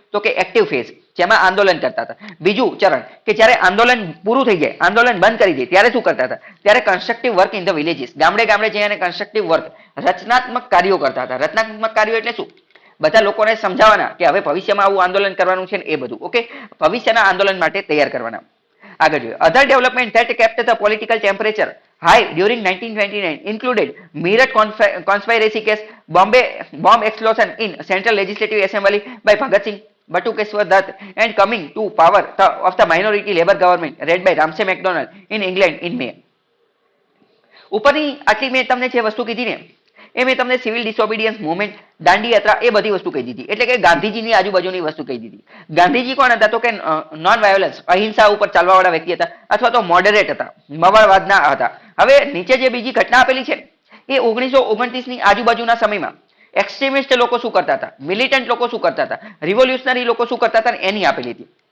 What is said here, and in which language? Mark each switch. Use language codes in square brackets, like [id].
[gu] તો કે active phase, જેમાં આંદોલન કરતા હતા. બીજું ચરણ કે જ્યારે આંદોલન પૂરું થઈ જાય, આંદોલન બંધ કરી દે, ત્યારે શું કરતા હતા? ત્યારે [en] constructive work in the villages, [gu] ગામડે ગામડે જઈ અને કન્સ્ટ્રક્ટિવ વર્ક, રચનાત્મક કાર્યો કરતા હતા. રચનાત્મક કાર્યો એટલે શું? બધા લોકોને સમજાવવાના કે હવે ભવિષ્યમાં આવું આંદોલન કરવાનું છે ને એ બધું. ઓકે, ભવિષ્યના આંદોલન માટે તૈયાર કરવાના. [en] આગળ જોઈએ other development that kept the political temperature high during 1929 included Meerut conspiracy case, bomb explosion in Central Legislative Assembly by Bhagat Singh, Batukeshwar Dutt, and coming to power of the minority Labour government led by Ramsay MacDonald in England in May. [gu] ઉપરની આટલી મેં તમને જે વસ્તુ કીધી ને એ મેં તમને સિવિલ ડિસઓબિડિયન્સ મુવમેન્ટ, દાંડી યાત્રા એ બધી વસ્તુ કહી દીધી. એટલે કે ગાંધીજીની આજુબાજુની વસ્તુ કહી દીધી. ગાંધીજી કોણ હતા? તો કે નોન વાયોલન્સ, અહિંસા ઉપર ચાલવાવાળા વ્યક્તિ હતા, અથવા તો મોડરેટ હતા, મવાળવાદના હતા. હવે નીચે જે બીજી ઘટના આપેલી છે એ 1929 ની આજુબાજુના સમયમાં એક્સ્ટ્રીમિસ્ટ લોકો શું કરતા હતા, મિલિટન્ટ લોકો શું કરતા હતા, રિવોલ્યુશનરી લોકો શું કરતા હતા એની આપેલી હતી.